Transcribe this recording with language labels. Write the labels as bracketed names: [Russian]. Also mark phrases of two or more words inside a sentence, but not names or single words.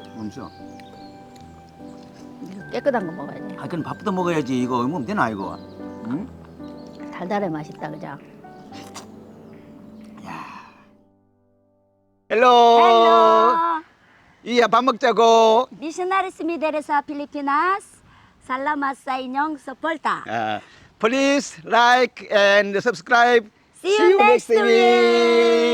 [Korean] 없어. 깨끗한 거 먹어야 돼. 아, 그럼 밥부터 먹어야지. 이거 먹으면 되나 이거? 응? 달달해 맛있다 그죠? 헬로. 이야 밥 먹자고. [Cebuano] Missionaries Mideresa Pilipinas. Salamat sa inyong suporta. [English] Please like and subscribe. See you next week.